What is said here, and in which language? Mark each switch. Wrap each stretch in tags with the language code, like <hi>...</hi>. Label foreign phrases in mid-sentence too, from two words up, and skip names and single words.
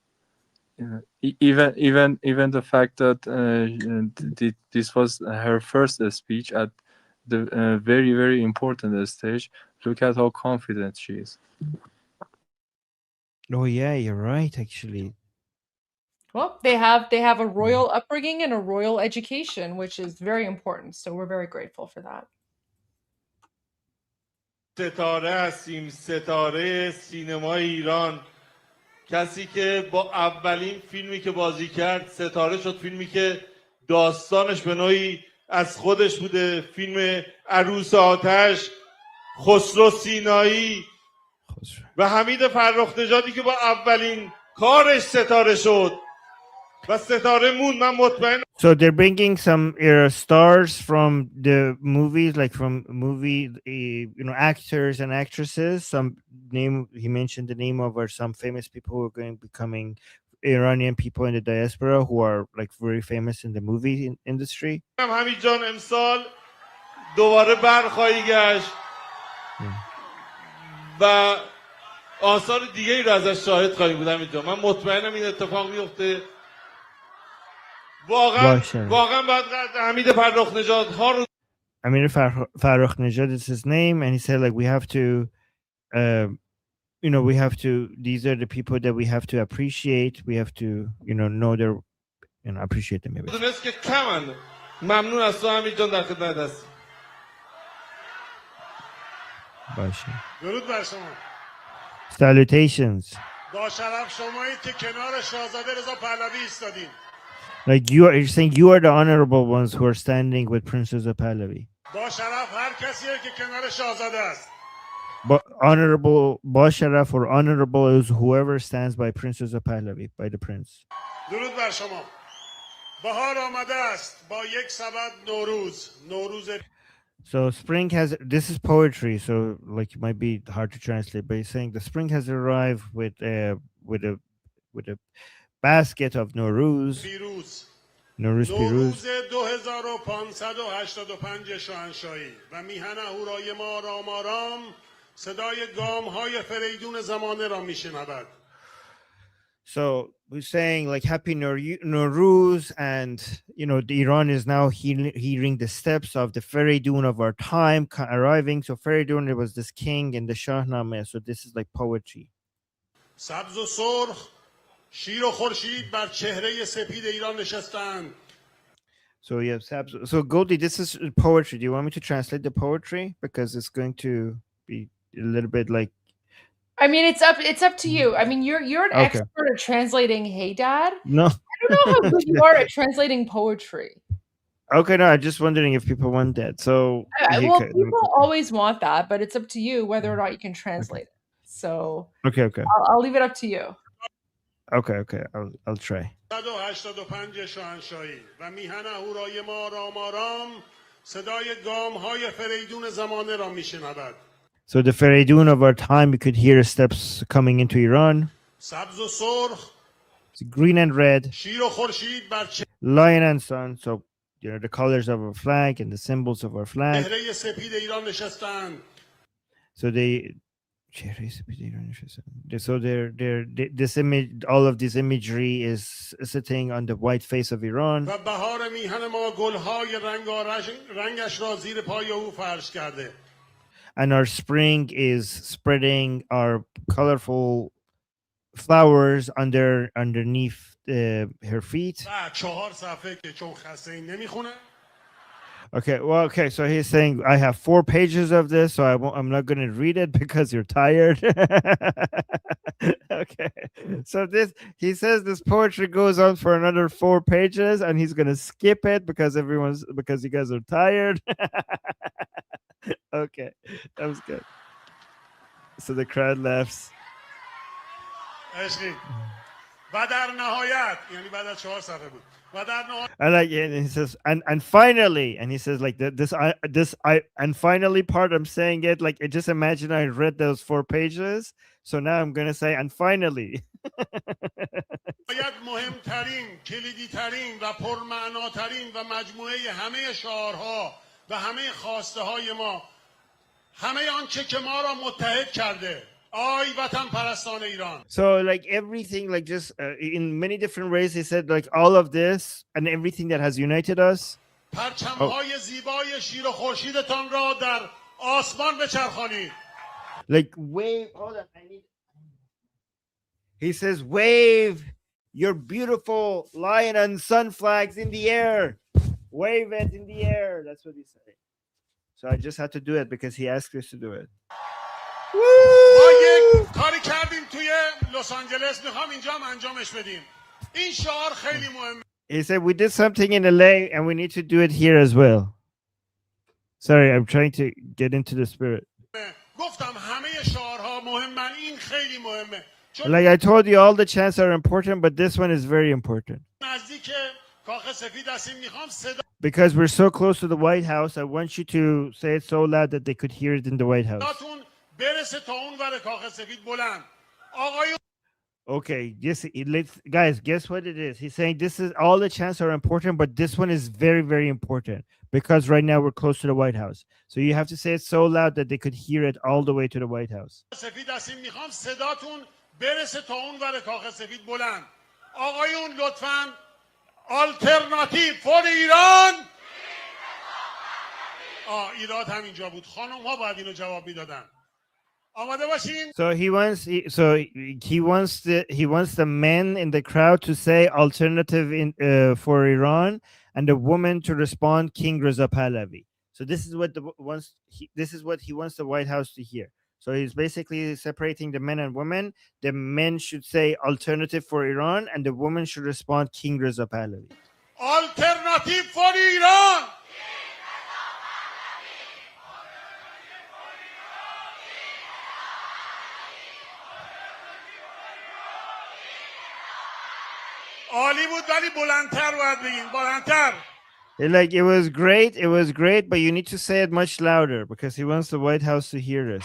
<en>Even the fact that this was her first speech at the very, very important stage. Look at how confident she is. Oh yeah, you're right. Actually, Well, they have a royal upbringing and a royal education, which is very important. So we're very grateful for that.</en> <fa>ستاره هستیم، ستاره سینمای ایران. کسی که با اولین فیلمی که بازی کرد ستاره شد، فیلمی که داستانش به نوعی از خودش بوده، فیلم عروس آتش، خسرو سینایی و حمید فرخ نژادی که با اولین کارش ستاره شد و ستاره موند. من مطمئن.</fa> <en>So they're bringing some stars from the movies, like from movie, actors and actresses. Some name, he mentioned the name of, or some famous people who are going becoming Iranian people in the diaspora who are like very famous in the movie industry.</en> <fa>حمید جان امسال دوباره برخواهی گشت و آثار دیگه ای رو ازش شاهد خواهیم بود. حمید جان من مطمئنم این اتفاق میفته. واقعا باید حمید فرخ نژاد ها رو</fa> <en>Amir Farrokh Nejad is his name, and he said like we have to these are the people that we have to appreciate. We have to know their appreciate them.</en> <fa>دونست که کمن. ممنون از تو حمید جان، در خدمت هستم. باشه. درود بر شما.</fa> <en>Salutations.</en> <fa>با شرف شمایید که کنار شاهزاده رضا پهلوی ایستادین.</fa> <en>Like you're saying you are the honorable ones who are standing with Princess Pahlavi.</en> <fa>با شرف هر کسیه که کنار شاهزاده است.</fa> <en>But honorable, Basharaf or honorable is whoever stands by Princess Pahlavi, by the prince.</en> <fa>درود بر شما. بهار آمده است با یک سبد نوروز.</fa> <en>So spring has, this is poetry, so like it might be hard to translate, but he's saying the spring has arrived with a basket of Nowruz.</en> <fa>نوروز پیروز. 2585 شاهنشاهی و میهن اهورای ما رام آرام صدای گام های فریدون زمانه را میشنود.</fa> <en>So we're saying like happy Nowruz, and the Iran is now hearing the steps of the Feridun of our time arriving. So Feridun, it was this king in the Shahnameh. So this is like poetry.</en> <fa>سبز و سرخ شیر و خورشید بر چهره سپید ایران نشستند.</fa> <en>So yes, so Goldie, this is poetry. Do you want me to translate the poetry, because it's going to be a little bit like? I mean, it's up to you. I mean, you're an expert at translating Hey Dad. No, I don't know how good you are at translating poetry. Okay, no, I'm just wondering if people want that. So people always want that, but it's up to you whether or not you can translate it. So okay, I'll leave it up to you. Okay, I'll try.</en> <fa>185 شاهنشاهی و میهن اهورای ما رام آرام صدای گام های فریدون زمانه را میشنود.</fa> <en>So the Feridun of our time, you could hear steps coming into Iran.</en> <fa>سبز و سرخ</fa> <en>It's green and red.</en> <fa>شیر و خورشید بر</fa> <en>lion and sun. So the colors of our flag and the symbols of our flag.</en> <fa>چهره سپید ایران نشستند.</fa> <en>So this image, all of this imagery is sitting on the white face of Iran.</en> <fa>و بهار میهن ما گلهای رنگش را زیر پای او فرش کرده.</fa> <en>And our spring is spreading our colorful flowers underneath her feet.</en> <fa>4 صفحه که چون خسته این نمیخونه.</fa> <en>Okay, well, okay, so he's saying I have 4 pages of this, so I'm not going to read it because you're tired. Okay, so he says this poetry goes on for another 4 pages, and he's going to skip it because you guys are tired. Okay, that was good. So the crowd laughs.</en> <fa>و در نهایت یعنی بعد از 4 صفحه بود و در نهایت</fa> <en>And he says, and finally, and he says like and finally part, I'm saying it like, just imagine I read those 4 pages, so now I'm gonna say and finally.</en> <fa>باید مهمترین، کلیدی‌ترین و پرمعناترین و مجموعه همه شعارها و همه خواسته های ما، همه آنچه که ما را متحد کرده.</fa> <en>So like everything, like just in many different ways, he said like all of this and everything that has united us. Like wave, hold on, he says wave your beautiful lion and sun flags in the air. Wave it in the air. That's what he said. So I just had to do it because he asked us to do it.</en> <fa>ما یک کاری کردیم توی لس آنجلس، میخوام اینجا هم انجامش بدیم. این شعار خیلی مهمه.</fa> <en>He said we did something in LA and we need to do it here as well. Sorry, I'm trying to get into the spirit.</en> <fa>گفتم همه شعارها مهمن، این خیلی مهمه.</fa> <en>Like I told you, all the chants are important, but this one is very important.</en> <fa>نزدیک کاخ سفید هستیم، میخوام صدا</fa> <en>Because we're so close to the White House, I want you to say it so loud that they could hear it in the White House. Okay, yes, guys, guess what it is? He's saying this is all the chants are important, but this one is very, very important because right now we're close to the White House. So you have to say it so loud that they could hear it all the way to the White House.</en> <fa>آقایون لطفاً</fa> <en>alternative for Iran.</en> <fa>ایراد همینجا بود. خانم ها باید اینو جواب میدادن. آماده باشین.</fa> <en>So he wants the men in the crowd to say alternative for Iran, and the woman to respond King Reza Pahlavi. So this is what he wants the White House to hear. So he's basically separating the men and women. The men should say alternative for Iran, and the woman should respond King Reza Pahlavi. Alternative for Iran.</en> <fa>عالی بود ولی بلندتر باید بگین، بلندتر.</fa> <en>Like it was great, but you need to say it much louder because he wants the White House to hear us.</en>